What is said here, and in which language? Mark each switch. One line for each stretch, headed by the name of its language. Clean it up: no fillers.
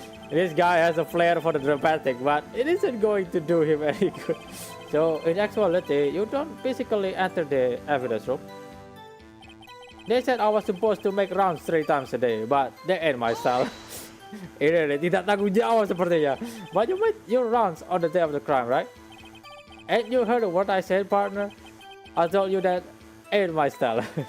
English: This guy has a flair for the dramatic, but it isn't going to do him any good. So, in actuality, you don't physically enter the evidence room. They said I was supposed to make rounds 3 times a day, but that ain't my style.
Indonesian: Ini tidak tanggung jawab sepertinya.
English: But you made your rounds on the day of the crime, right? Ain't you heard of what I said, partner? I told you that ain't my style.